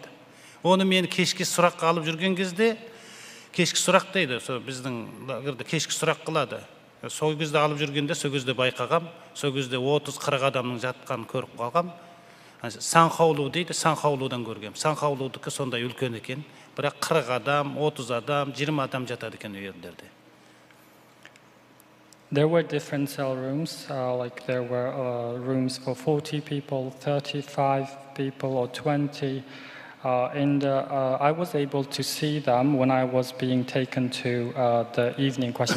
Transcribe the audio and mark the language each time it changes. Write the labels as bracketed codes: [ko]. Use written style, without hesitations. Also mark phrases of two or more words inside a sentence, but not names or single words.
[kk] Оны мен кешкі сұраққа алып жүрген кезде, кешкі сұрақ дейді, біздің лагерде кешкі сұрақ қылады. Сол кезде алып жүргенде, сол кезде байқағам, сол кезде 30-40 адамның жатқанын көріп қалғам. Санхаулу дейді, санхаулудан көргем. Санхаулудікі сондай үлкен екен, бірақ 40 адам, 30 адам, 20 адам жатады екен үйлерінде. [en] There were different cell rooms, like there were rooms for 40 people, 35 people, or 20. And I was able to see them when I was being taken to the evening question.